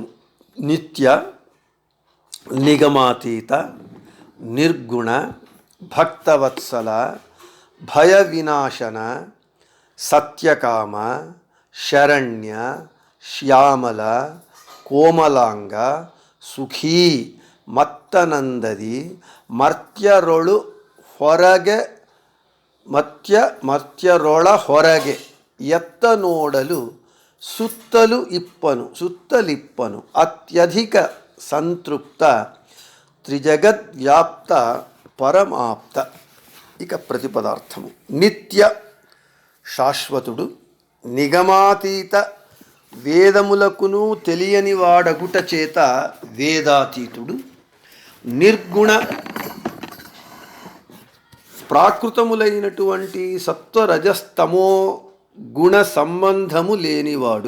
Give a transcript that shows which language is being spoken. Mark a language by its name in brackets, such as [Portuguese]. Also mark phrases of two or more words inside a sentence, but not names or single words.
[Kannada] ನಿತ್ಯ ನಿಗಮಾತೀತ ನಿರ್ಗುಣ ಭಕ್ತವತ್ಸಲ ಭಯ ವಿನಾಶನ ಸತ್ಯಕಾಮ ಶರಣ್ಯ ಶ್ಯಾಮಲ ಕೋಮಲಾಂಗ ಸುಖೀ ಮತ್ತನಂದದಿ ಮರ್ತ್ಯರೊಳು ಹೊರಗೆ ಮರ್ತ್ಯರೊಳ ಹೊರಗೆ ಎತ್ತ ನೋಡಲು ಸುತ್ತಲಿಪ್ಪನು ಅತ್ಯಧಿಕ ಸಂತೃಪ್ತ ತ್ರಿಜಗದ್ವ್ಯಾಪ್ತ పరమాప్త. [Telugu] ఇక ప్రతిపదార్థము. నిత్య శాశ్వతుడు, నిగమాతీత వేదములకును తెలియని వాడగుట చేత వేదాతీతుడు, నిర్గుణ ప్రాకృతములైనటువంటి సత్వరజస్తమో గుణ సంబంధము లేనివాడు.